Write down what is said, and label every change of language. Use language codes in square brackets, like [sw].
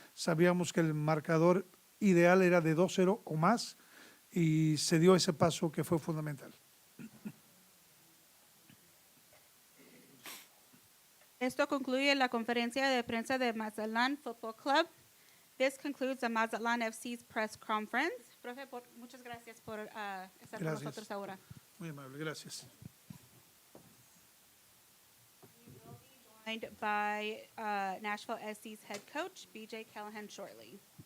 [es] Sabíamos que el marcador ideal era de 2-0 o más y se dio ese paso que fue fundamental. Esto concluye la conferencia de prensa de Mazatlan Football Club. [en] This concludes the Mazatlan FC's press conference. [es] Profe, muchas gracias por estar con nosotros ahora. Muy amable, gracias. [en] We will be joined by Nashville SC's head coach, BJ Callahan, shortly.